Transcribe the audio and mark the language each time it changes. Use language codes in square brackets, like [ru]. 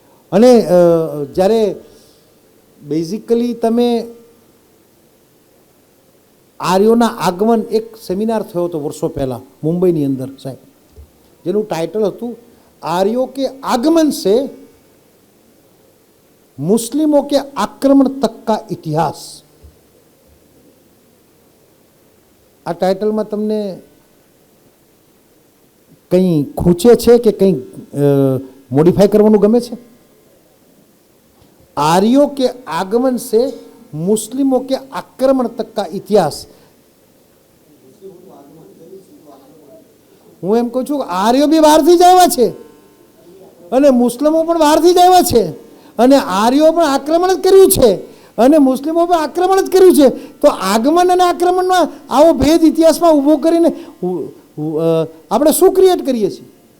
[gu] અને જ્યારે બેઝિકલી તમે આર્યોના આગમન, એક સેમિનાર થયો હતો વર્ષો પહેલાં મુંબઈની અંદર સાહેબ, જેનું ટાઇટલ હતું [hi] आर्यों के आगमन से मुस्लिमों के आक्रमण तक का इतिहास. [gu] આ ટાઇટલમાં તમને કંઈ ખૂંચે છે કે કંઈ મોડિફાઈ કરવાનું ગમે છે? [hi] आर्यों के आगमन से मुस्लिमों के आक्रमण तक का इतिहास. [gu] હું એમ કહું છું કે આર્યો બી બહારથી જ આવ્યા છે અને મુસ્લિમો પણ બહારથી જ આવ્યા છે, અને આર્યો પણ આક્રમણ જ કર્યું છે અને મુસ્લિમો પણ આક્રમણ જ કર્યું છે. તો આગમન અને આક્રમણમાં આવો ભેદ ઇતિહાસમાં ઊભો કરીને આપણે શું ક્રિએટ કરીએ છીએ?